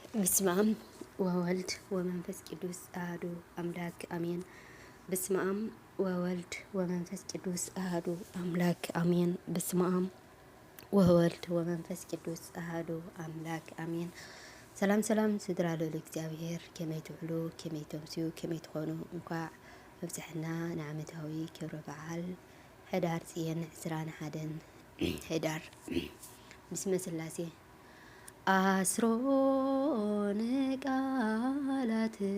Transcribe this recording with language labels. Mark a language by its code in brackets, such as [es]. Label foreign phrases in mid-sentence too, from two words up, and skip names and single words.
[gez] በስመ አብ ወወልድ ወመንፈስ ቅዱስ አሐዱ አምላክ አሜን። በስመ አብ ወወልድ ወመንፈስ ቅዱስ አሐዱ አምላክ አሜን። በስመ አብ ወወልድ ወመንፈስ ቅዱስ አሐዱ አምላክ አሜን። [ti] ሰላም ሰላም ስድራ ሎለ እግዚአብሔር ከመይ ትውዕሉ ከመይ ተምስዩ ከመይ ትኾኑ እንኳ መብፅሕና ንዓመታዊ ክብረ በዓል ሕዳር ፅየን 21 ሕዳር ብስመ ስላሴ አስሮነ ቃላት